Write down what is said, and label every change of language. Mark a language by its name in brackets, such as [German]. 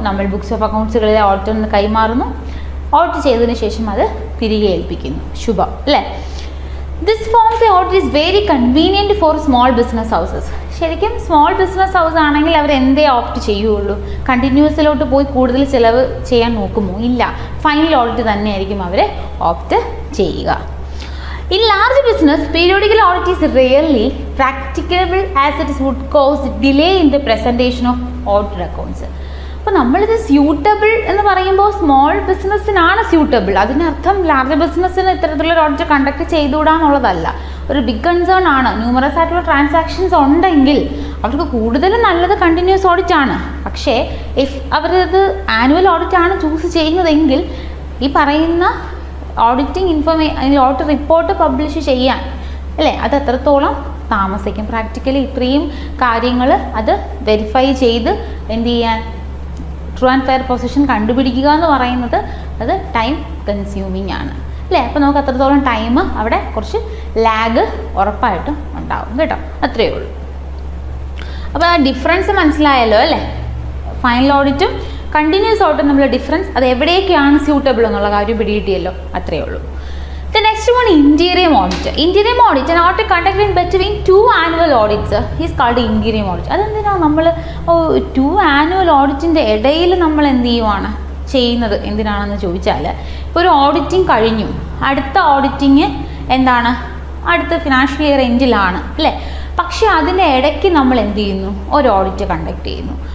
[Malayalam] നമ്മൾ books of അക്കൗണ്ട്സുകളിലെ ഓഡിറ്ററിന് കൈമാറുന്നു. Audit ചെയ്തതിന് ശേഷം അത് തിരികെ ഏൽപ്പിക്കുന്നു. ശുഭം അല്ലേ. [English] This forms a audit is very convenient for small business houses. [Malayalam] ശരിക്കും സ്മോൾ ബിസിനസ് ഹൗസ് ആണെങ്കിൽ അവർ എന്തേ ഓപ്റ്റ് ചെയ്യുള്ളൂ, കണ്ടിന്യൂസിലോട്ട് പോയി കൂടുതൽ ചിലവ് ചെയ്യാൻ നോക്കുമോ, ഇല്ല. ഫൈനൽ ഓഡിറ്റ് തന്നെയായിരിക്കും അവർ ഓപ്റ്റ് ചെയ്യുക. [English] In large business, periodical audit is rarely practicable as it would cause delay in the presentation of audited accounts. [Malayalam] അപ്പോൾ നമ്മളിത് സ്യൂട്ടബിൾ എന്ന് പറയുമ്പോൾ സ്മോൾ ബിസിനസ്സിനാണ് സ്യൂട്ടബിൾ. അതിനർത്ഥം ലാർജ് ബിസിനസ്സിന് ഇത്തരത്തിലുള്ള ഓഡിറ്റ് കണ്ടക്ട് ചെയ്തുകൂടാന്നുള്ളതല്ല. ഒരു ബിഗ് കൺസേൺ ആണ്. ന്യൂമറസ് ആയിട്ടുള്ള ട്രാൻസാക്ഷൻസ് ഉണ്ടെങ്കിൽ അവർക്ക് കൂടുതലും നല്ലത് കണ്ടിന്യൂസ് ഓഡിറ്റ് ആണ്. പക്ഷേ ഇഫ് അവരത് ആനുവൽ ഓഡിറ്റ് ആണ് ചൂസ് ചെയ്യുന്നതെങ്കിൽ ഈ പറയുന്ന ഓഡിറ്റിംഗ് ഓഡിറ്റ് റിപ്പോർട്ട് പബ്ലിഷ് ചെയ്യാൻ അല്ലേ, അത് എത്രത്തോളം താമസിക്കും. പ്രാക്ടിക്കലി ഇത്രയും കാര്യങ്ങൾ അത് വെരിഫൈ ചെയ്ത് എന്ത് ചെയ്യാൻ, ട്രൂ ആൻഡ് ഫെയർ പൊസിഷൻ കണ്ടുപിടിക്കുക എന്ന് പറയുന്നത് അത് ടൈം കൺസ്യൂമിങ് ആണ് അല്ലേ. അപ്പോൾ നമുക്ക് അത്രത്തോളം ടൈം അവിടെ കുറച്ച് ലാഗ് ഉറപ്പായിട്ടും ഉണ്ടാവും കേട്ടോ. അത്രയേ ഉള്ളൂ. അപ്പോൾ ആ ഡിഫറൻസ് മനസ്സിലായല്ലോ അല്ലേ. ഫൈനൽ ഓഡിറ്റും കണ്ടിന്യൂസ് ഓഡിറ്റും തമ്മിലുള്ള ഡിഫറൻസ്, അത് എവിടേക്കാണ് സ്യൂട്ടബിൾ എന്നുള്ള കാര്യം പിടികിട്ടിയല്ലോ. അത്രയേ ഉള്ളൂ. [English] The next one, interim audit. Interim audit, an audit conducted between two annual audits is called interim audit. [Malayalam] അതെന്തിനാണ് നമ്മൾ ടു ആനുവൽ ഓഡിറ്റിൻ്റെ ഇടയിൽ നമ്മൾ എന്ത് ചെയ്യുവാണ് ചെയ്യുന്നത് എന്തിനാണെന്ന് ചോദിച്ചാൽ, ഇപ്പോൾ ഒരു ഓഡിറ്റിംഗ് കഴിഞ്ഞു, അടുത്ത ഓഡിറ്റിങ് എന്താണ്, അടുത്ത ഫിനാൻഷ്യൽ ഇയർ എൻഡിലാണ് അല്ലേ. പക്ഷേ അതിൻ്റെ ഇടയ്ക്ക് നമ്മൾ എന്ത് ചെയ്യുന്നു, ഒരു ഓഡിറ്റ് കണ്ടക്ട് ചെയ്യുന്നു.